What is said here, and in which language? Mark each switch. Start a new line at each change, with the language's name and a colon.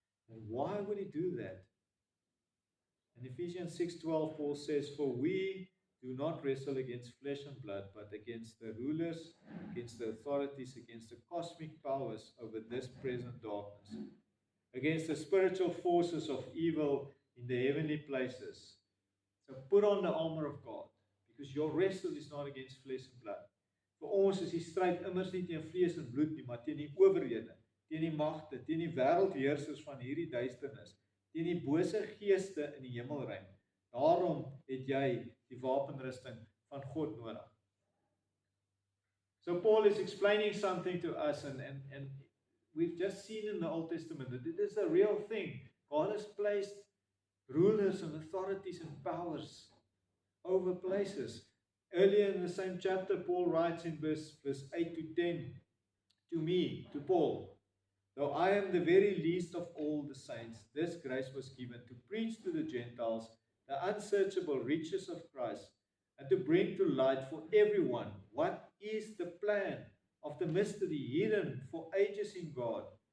English: And why would he do that? In Ephesians 6:12, Paul says, "For we do not wrestle against flesh and blood, but against the rulers, against the authorities, against the cosmic powers over this present darkness, against the spiritual forces of evil in the heavenly places." So put on the armor of God, because your wrestle is not against flesh and blood.
Afrikaans: Vir ons is die stryd immers nie teen vlees en bloed nie, maar teen die owerhede, teen die magte, teen die wêreldheersers van hierdie duisternis, teen die bose geeste in die hemelruim. Daarom het jy die wapenrusting van God nodig.
English: So Paul is explaining something to us, and we've just seen in the Old Testament that it is a real thing. God has placed rulers and authorities and powers over places. Earlier in the same chapter, Paul writes in verse 8 to 10, to me, to Paul, "Though I am the very least of all the saints, this grace was given to preach to the Gentiles the unsearchable riches of Christ, and to bring to light for everyone what is the plan of the mystery hidden for ages in God,